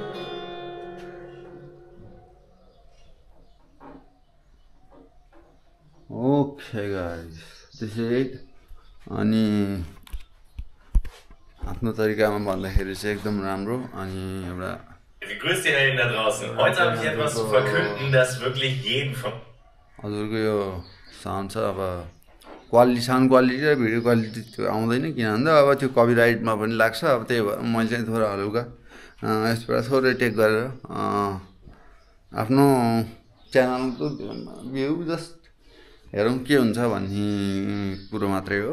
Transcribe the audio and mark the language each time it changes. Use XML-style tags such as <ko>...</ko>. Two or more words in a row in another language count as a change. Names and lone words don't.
<en>Okay guys, this is it.</en> <ne>अनि आफ्नो तरिकामा भन्दाखेरि चाहिँ एकदम राम्रो। अनि एउटा</ne> <de>Wie grüßt ihr allen da draußen? Heute habe ich etwas zu verkünden, das wirklich jeden von</de> <ne>हजुरको यो साउन्ड छ। अब</ne> <en>sound quality</en> <ne>र</ne> <en>video quality</en> <ne>त्यो आउँदैन, किन भन्दा अब त्यो कपिराइटमा पनि लाग्छ। अब त्यही भएर मैले चाहिँ थोरै हल्का यसबाट थोरै टेक गरेर आफ्नो च्यानलको भ्यू जस्ट हेरौँ के हुन्छ भन्ने कुरो मात्रै हो।</ne>